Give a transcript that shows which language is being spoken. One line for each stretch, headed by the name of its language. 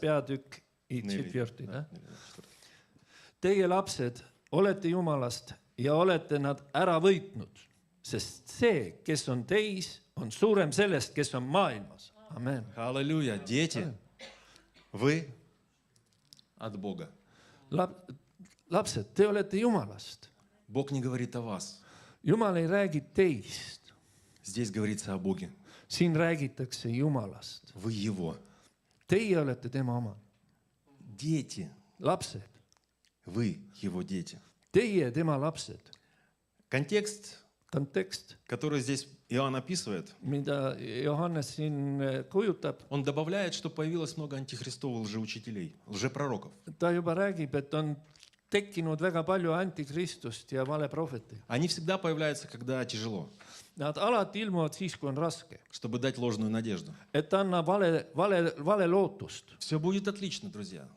Russian: peatükk, четвертый, да?
Estonian: Teie lapsed, olete Jumalast ja olete nad ära võitnud, sest see, kes on teis, on suurem sellest, kes on maailmas. Amen.
Russian: Аллилуйя. Дети, вы от Бога.
Estonian: Lapsed, te olete Jumalast.
Russian: Бог не говорит о вас.
Estonian: Jumal ei räägi teist.
Russian: Здесь говорится о Боге.
Estonian: Siin räägitakse Jumalast.
Russian: Вы Его.
Estonian: Teie olete tema omad.
Russian: Дети.
Estonian: Lapsed.
Russian: Вы Его дети.
Estonian: Teie tema lapsed.
Russian: Контекст,
Estonian: Kontekst,
Russian: который здесь Иоанн описывает,
Estonian: mida Johannes siin kujutab,
Russian: он добавляет, что появилось много антихристовых лжеучителей, лжепророков.
Estonian: ta juba räägib, et on tekkinud väga palju antikristust ja valeprohveteid.
Russian: Они всегда появляются, когда тяжело,
Estonian: Nad alati ilmuvad siis, kui on raske.
Russian: чтобы дать ложную надежду.
Estonian: Et anna vale lootust.
Russian: Все будет отлично, друзья.